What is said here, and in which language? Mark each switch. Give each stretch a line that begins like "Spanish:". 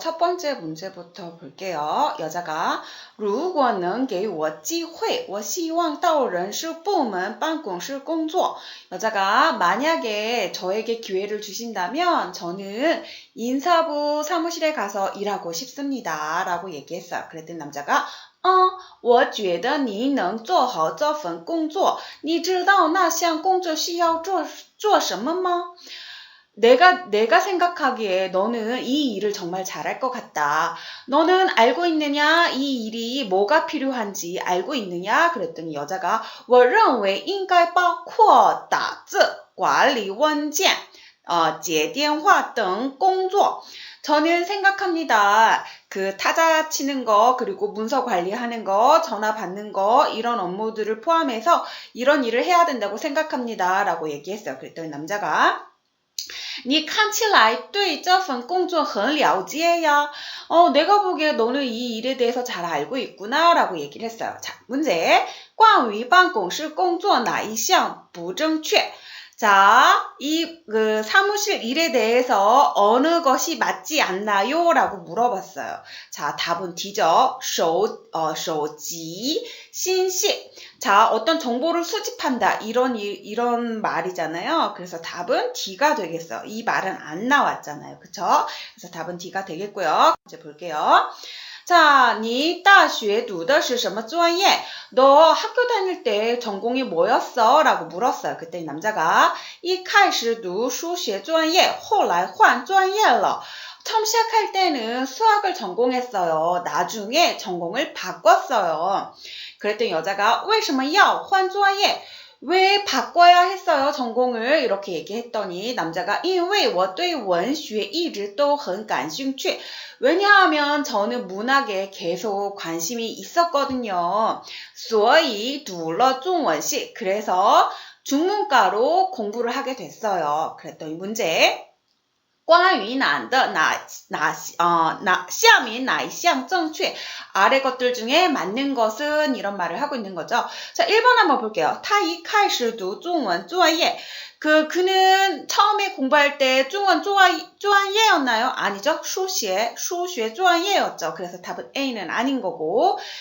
Korean: 첫 번째 문제부터 볼게요. 여자가
Chinese: 如果能给我机会我希望到人事部门办公室工作
Korean: 여자가 만약에 저에게 기회를 주신다면 저는 인사부 사무실에 가서 일하고 싶습니다 라고 얘기했어요. 그랬더니 남자가
Chinese: 我觉得你能做好这份工作你知道那项工作需要做什么吗?
Korean: 내가 생각하기에 너는 이 일을 정말 잘할 것 같다. 너는 알고 있느냐? 이 일이 뭐가 필요한지 알고 있느냐? 그랬더니 여자가
Chinese: 我认为应该包括打字,管理文件, 接电话等工作.
Korean: 저는 생각합니다. 그 타자 치는 거, 그리고 문서 관리하는 거, 전화 받는 거, 이런 업무들을 포함해서 이런 일을 해야 된다고 생각합니다. 라고 얘기했어요. 그랬더니 남자가
Chinese: 你看起来对这份工作很了解呀.
Korean: 내가 보기에 너는 이 일에 대해서 잘 알고 있구나 라고 얘기를 했어요. 자, 문제.
Chinese: 关于办公室工作哪一项不正确?
Korean: 자, 이 사무실 일에 대해서 어느 것이 맞지 않나요? 라고 물어봤어요. 자, 답은 D죠. 手机, 信息. 자, 어떤 정보를 수집한다. 이런 말이잖아요. 그래서 답은 D가 되겠어요. 이 말은 안 나왔잖아요. 그쵸? 그래서 답은 D가 되겠고요. 이제 볼게요.
Chinese: 자, 你大学读的是什么专业?
Korean: 너 학교 다닐 때 전공이 뭐였어? 라고 물었어요. 그때 남자가
Chinese: 一开始读数学专业后来换专业了.
Korean: 처음 시작할 때는 수학을 전공했어요. 나중에 전공을 바꿨어요. 그랬더니 여자가
Chinese: 为什么要换专业?
Korean: 왜 바꿔야 했어요, 전공을? 이렇게 얘기했더니 남자가
Chinese: 因为我对文学一直都很感兴趣.
Korean: 왜냐하면 저는 문학에 계속 관심이 있었거든요.
Chinese: 所以读了中文系.
Korean: 그래서 중문과로 공부를 하게 됐어요. 그랬더니 문제.
Chinese: 关于男的下面哪一项正确?
Korean: 아래 것들 중에 맞는 것은 이런 말을 하고 있는 거죠. 자, 1번 한번 볼게요.
Chinese: 他一开始读中文专业.
Korean: 그는 처음에 공부할 때 중원专业였나요? 아니죠. 数学专业였죠. 그래서 답은 A는 아닌 거고.